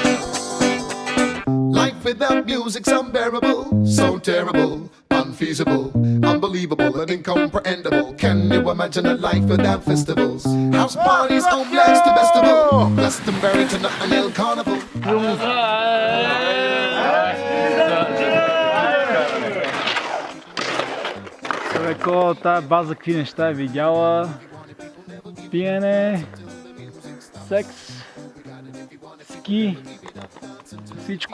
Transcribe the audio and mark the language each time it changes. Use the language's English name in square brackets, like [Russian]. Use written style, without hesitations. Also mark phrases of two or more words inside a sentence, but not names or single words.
[English] Life without music's unbearable, so terrible, unfeasible, unbelievable and incomprehensible. Can you imagine a life without festivals? House parties, home blast to festival, Glastonbury to Notting Hill Carnival. [Bulgarian] Човеко, тая база какви неща е видяла? Пиене, секс, ски, всичко.